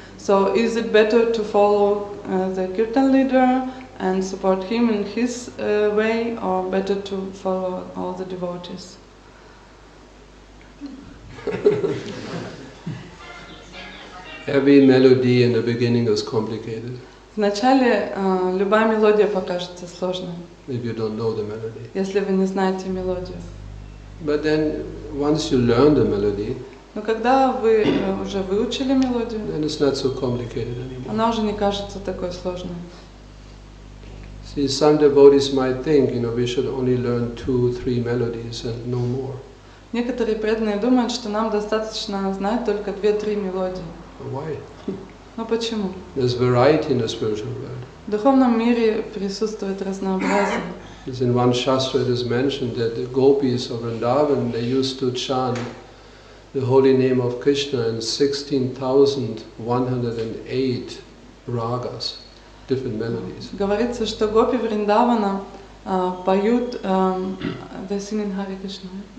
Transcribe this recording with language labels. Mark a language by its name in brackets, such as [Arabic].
[English] So is it better to follow the kirtan leader and support him in his way, or better to follow all the devotees? Every melody in the beginning is complicated. [Russian] Вначале любая мелодия покажется сложной, [English] If you don't know the melody. [Russian] если вы не знаете мелодию. [English] But then, once you learn the melody, [Russian] Но когда вы уже выучили мелодию, [English] then it's not so complicated anymore. [Russian] она уже не кажется такой сложной. [English] See, some devotees might think, we should only learn 2-3 melodies and no more. [Russian] Некоторые преданные думают, что нам достаточно знать только 2-3 мелодии. [English] Why? [Russian] Но почему? [English] There's variety in the spiritual world. [Russian] В духовном мире присутствует разнообразие. [English] As in one shastra it is mentioned that the gopis of Vrindavan, they used to chant the holy name of Krishna in 16,108 ragas, different melodies. [Russian] Говорится, что гопи Вриндавана поют [English] they sing in [Russian] Харе Кришна.